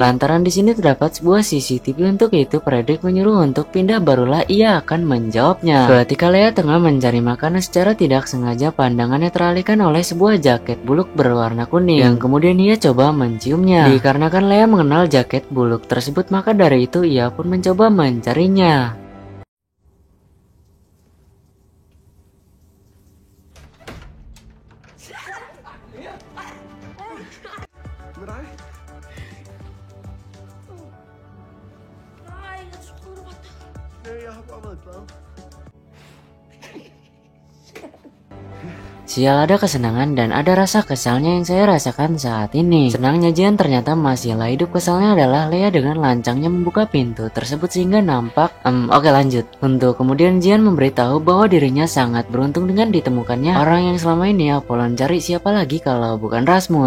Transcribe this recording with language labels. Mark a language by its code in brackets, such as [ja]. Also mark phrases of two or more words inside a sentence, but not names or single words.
[id] Lantaran di sini terdapat sebuah CCTV, untuk itu Fredrik menyuruh untuk pindah, barulah ia akan menjawabnya. Ketika Lea tengah mencari makanan, secara tidak sengaja pandangannya teralihkan oleh sebuah jaket buluk berwarna kuning yang kemudian ia coba menciumnya. Dikarenakan Lea mengenal jaket buluk tersebut, maka dari itu ia pun mencoba mencarinya. [da] Med dig? Nej, jeg troede, du var død. Nej, jeg har bare været glad. [id] Sial, ada kesenangan dan ada rasa kesalnya yang saya rasakan saat ini. Senangnya Jian ternyata masihlah hidup, kesalnya adalah Lea dengan lancangnya membuka pintu tersebut sehingga nampak oke lanjut. Untuk kemudian Jian memberitahu bahwa dirinya sangat beruntung dengan ditemukannya orang yang selama ini Apollon cari, siapa lagi kalau bukan Rasmus.